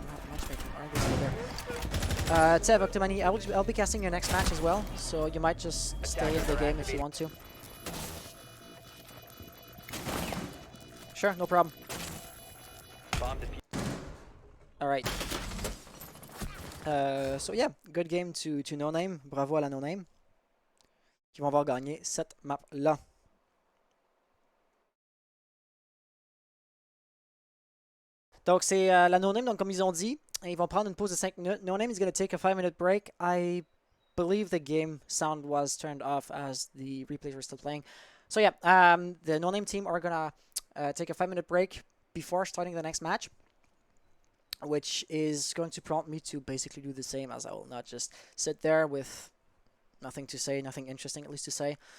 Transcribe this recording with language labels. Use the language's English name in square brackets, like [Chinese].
[English] Matchmaking, aren't they still there? Tev, Octomani, I'll be casting your next match as well, so you might just stay in the game if you want to. Sure, no problem. Alright. So yeah, good game to No Name. [French] Bravo à la No Name, qui vont avoir gagné cette map-là. Donc c'est la No Name, donc comme ils ont dit, ils vont prendre une pause de 5 minutes. [English] No Name is going to take a 5-minute break. I believe the game sound was turned off as the replays were still playing. So yeah, the No Name team are going to take a 5-minute break before starting the next match, which is going to prompt me to basically do the same, as I will not just sit there with nothing to say, nothing interesting at least to say.